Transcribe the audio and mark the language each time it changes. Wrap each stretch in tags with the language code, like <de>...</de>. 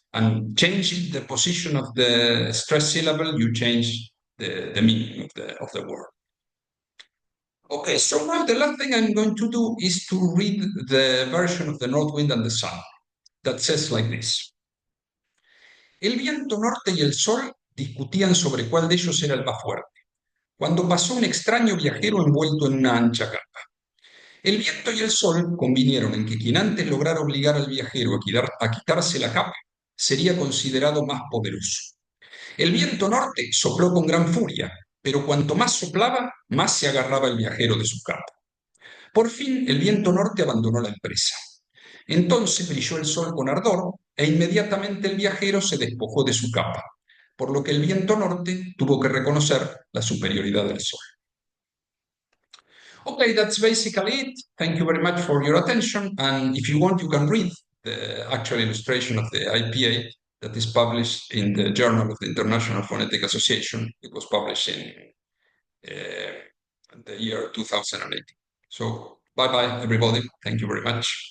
<en>And changing the position of the stress syllable, you change the meaning of the word. Okay, so now the last thing I'm going to do is to read the version of the North Wind and the Sun that says like this.</en> <es>El viento norte y el sol discutían sobre cuál de ellos era el más fuerte, cuando pasó un extraño viajero envuelto en una ancha capa. El viento y el sol convinieron en que quien antes lograra obligar al viajero a quitarse la capa sería considerado más poderoso. El viento norte sopló con gran furia, pero cuanto más soplaba, más se agarraba el viajero de su capa. Por fin, el viento norte abandonó la empresa. Entonces brilló el sol con ardor e inmediatamente el viajero se despojó de su capa, por lo que el viento norte tuvo que reconocer la superioridad del sol.</es> <en>Okay, that's basically it. Thank you very much for your attention. And if you want, you can read the actual illustration of the IPA that is published in the Journal of the International Phonetic Association. It was published in the year 2018. So bye-bye, everybody. Thank you very much.</en>